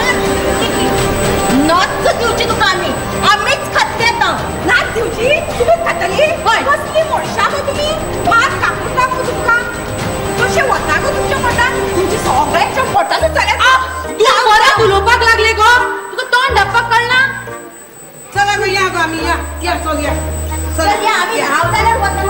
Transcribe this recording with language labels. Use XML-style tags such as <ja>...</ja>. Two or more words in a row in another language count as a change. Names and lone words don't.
<kok>नच दिवची तुका आम्हीच खाते नाच दिवची तुम्ही खातली कसली मोडशा गो तुम्ही मात कापून टाकू तुमका कशें वता गो तुमच्या पोटात तुमची सगळ्यांच्या पोटातच जाल्यार तू बरा उलोवपाक लागले गो तुका तोंड धापपाक कळना चला गो या गो आमी या चल या चल या आम्ही हांव जाल्यार वतलो</kok>